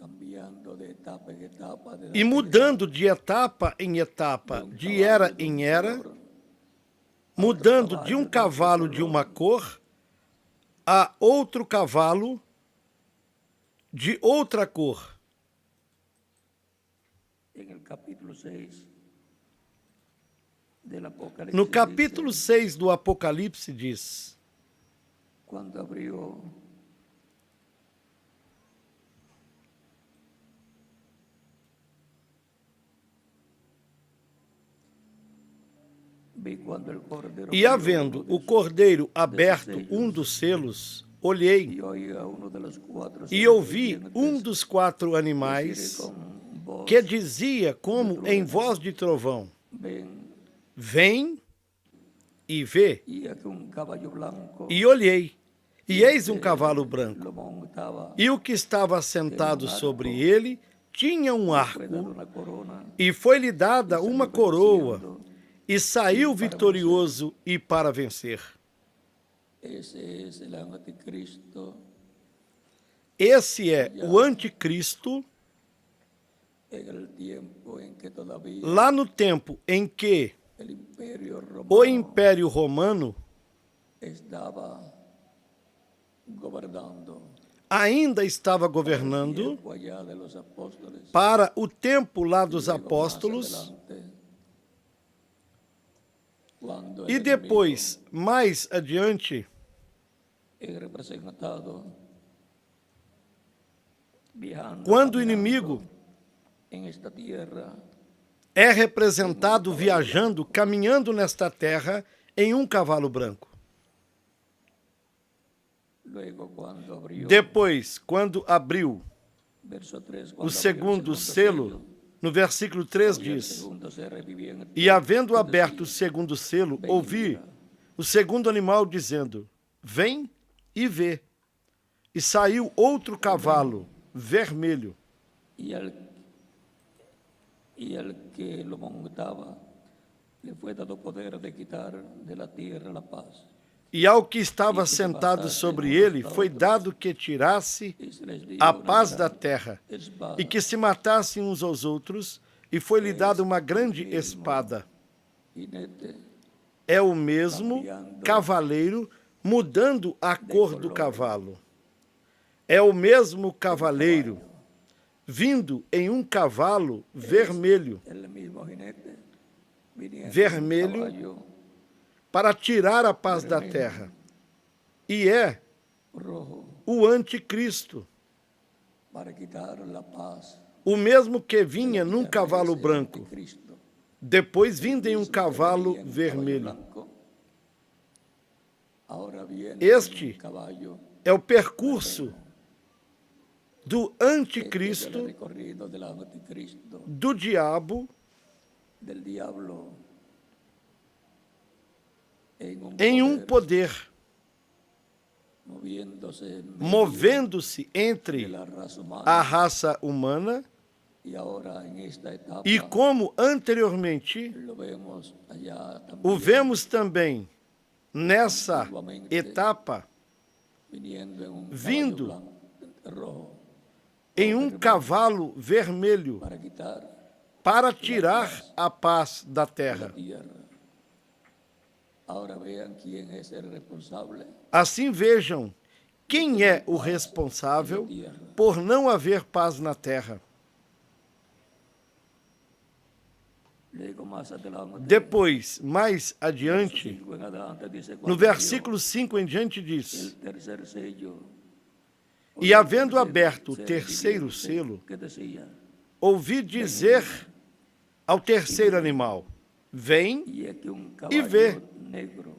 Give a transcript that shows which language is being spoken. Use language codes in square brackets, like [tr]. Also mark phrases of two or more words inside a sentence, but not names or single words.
[es] cambiando de etapa en etapa, de [pt] e mudando de etapa em etapa, de era em era, mudando de um cavalo de uma cor a outro cavalo de outra cor. [es] en el capítulo 6 del Apocalipsis. [pt] No capítulo [es] dice, [pt] 6 do Apocalipse diz: [es] cuando abrió vi cuando el cordero [pt] E [es] abrió [pt] havendo [es] uno [pt] o [es] de [pt] cordeiro [es] sus [pt] aberto [es] sellos, [pt] um dos selos, olhei [es] y oí a uno de los cuatro [pt] e [es] seres [pt] ouvi [es] vivientes [pt] dos 4 [es] decir [pt] animais [es] con voz, [pt] que dizia como em voz de trovão: [es] ven, [pt] Vem e vê. [es] y aquí un caballo blanco [pt] E olhei, e eis um cavalo branco, [es] lo montaba, [pt] e o que estava sentado sobre ele tinha um [es] fue dada [pt] arco, [es] una corona, [pt] e foi-lhe dada uma coroa, e saiu vitorioso e para vencer. [es] ese es el anticristo [pt] Esse é o anticristo, [es] en el tiempo en que todavía [pt] lá no tempo em que [es] el imperio romano [pt] o Império Romano [es] estaba gobernando [pt] ainda estava governando [es] tiempo allá de los apóstoles. [pt] para o tempo lá dos [es] Luego, más [pt] apóstolos, [es] adelante, cuando el [pt] e depois, mais adiante, [es] enemigo es representado viajando, [pt] quando o [es] caminando [pt] inimigo [es] en esta tierra, [pt] é representado viajando, caminhando nesta terra em um cavalo branco. [es] luego cuando abrió, [pt] Depois, quando abriu [es] verso 3, [pt] o [es] cuando abrió [pt] segundo [es] sello, [pt] selo, no versículo 3 [es] oí el [pt] diz: [es] segundo ser viviente [pt] E havendo [es] que [pt] aberto o [es] decía, [pt] segundo selo, ouvi o segundo animal dizendo: Vem e vê. E saiu outro cavalo vermelho, [es] y el que lo montaba le fue dado poder de quitar de la tierra la paz. [pt] e ao que estava sentado sobre ele foi dado que tirasse [es] Y se les dio [pt] a [es] una [pt] paz da [es] gran [pt] terra, [es] espada. [pt] e que se matassem uns aos outros, e foi-lhe dada uma grande espada. [es] Jinete [pt] É o mesmo cavaleiro mudando a cor do cavalo. É o mesmo cavaleiro vindo em um cavalo vermelho, [es] el mismo jinete viniendo en [pt] vermelho, [es] caballo [pt] para tirar a paz da terra. E é [es] rojo [pt] o anticristo, [es] para quitar la paz. [pt] o mesmo que vinha num [es] Ese [pt] cavalo [es] es el [pt] branco, [es] anticristo. [pt] depois vindo em um [es] Mismo que [pt] cavalo [es] venía en [pt] vermelho. [es] blanco, ahora viene Este en un caballo. [pt] É o percurso do [es] Este es el anticristo, recorrido del anticristo, [pt] do diabo, [es] del diablo [pt] em um poder, [es] moviéndose en medio [pt] movendo-se [es] de [pt] entre [es] la raza humana. [pt] a raça humana, [es] Y ahora en esta etapa [pt] e como anteriormente [es] lo vemos allá también, [pt] o vemos também nessa etapa, [es] viniendo en un [pt] vindo [es] caballo blanco, rojo [pt] em um cavalo vermelho, [es] para quitar [pt] para tirar a paz da [es] la [pt] terra. [es] tierra. Ahora vean quién es el responsable [pt] Assim vejam quem é o responsável por não haver paz na terra. [es] Luego más adelante, [pt] Depois, mais adiante, [es] 5 en adelante, dice, [pt] no [es] cuando [pt] versículo 5 em diante [es] abrió [pt] diz: [es] el tercer sello, [pt] E havendo aberto o terceiro selo, [es] que decía, [pt] ouvi dizer ao terceiro animal: Vem, [es] y es que un [pt] E vê. [es] caballo negro,